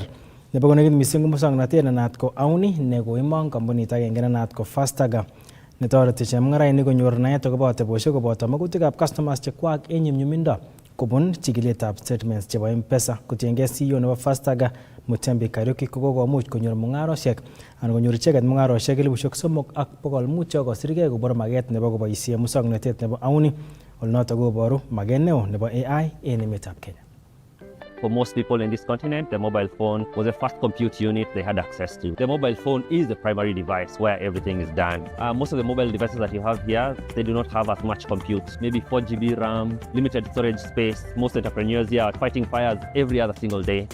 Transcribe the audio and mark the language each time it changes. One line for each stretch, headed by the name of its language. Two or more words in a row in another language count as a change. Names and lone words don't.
Kalenjin: Nebo konekit mising ko muswoknotet nenaat ko Ikweny nekoimong kampunit agenge nenaat ko Fastaga netoreti chemung'arainik konyor naet akobo atebosiek koboto magutikab customers chekwak en nyumnyumindo kobun chikiletab statements chebo M-Pesa. Kotiengei CEO nebo Fastaga Mutembi Kariuki kokomuch konyor mung'arosiek anan konyor icheket mung'arosiek 3,500 chekosirgei kobor maget nebo koboisie muswoknotet nebo Ikweny. Olnoto koboru maget neo nebo AI en emetab Kenya.
English: For most people in this continent, the mobile phone was the first compute unit they had access to. The mobile phone is the primary device where everything is done. Most of the mobile devices that you have here, they do not have as much compute. Maybe 4 GB RAM, limited storage space. Most entrepreneurs here are fighting fires every other single day.